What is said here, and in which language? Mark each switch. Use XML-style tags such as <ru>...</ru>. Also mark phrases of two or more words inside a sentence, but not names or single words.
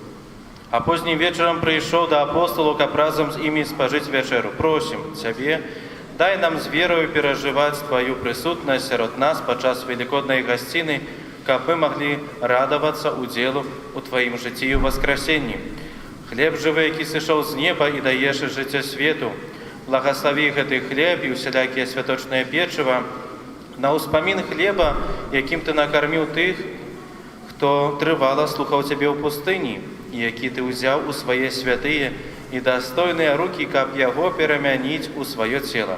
<rue>А поздним вечером пришел до апостолов, как разом с ими спожить вечеру. Просим Тебе, дай нам с верою переживать Твою присутность среди нас подчас великодной гостины, как мы могли радоваться уделу у Твоим житию воскресении.</rue> <be>Хлеб жывы, які сышоў з неба і даеш жыццё свету. Благослови гэты хлеб і усялякія святочнае печыва на ўспамін хлеба, якім ты накарміў тых, хто трывала слухаў цябе ў пустыні, і які ты ўзяў у свае святыя і дастойныя рукі, каб яго перамяніць у сваё цела.</be>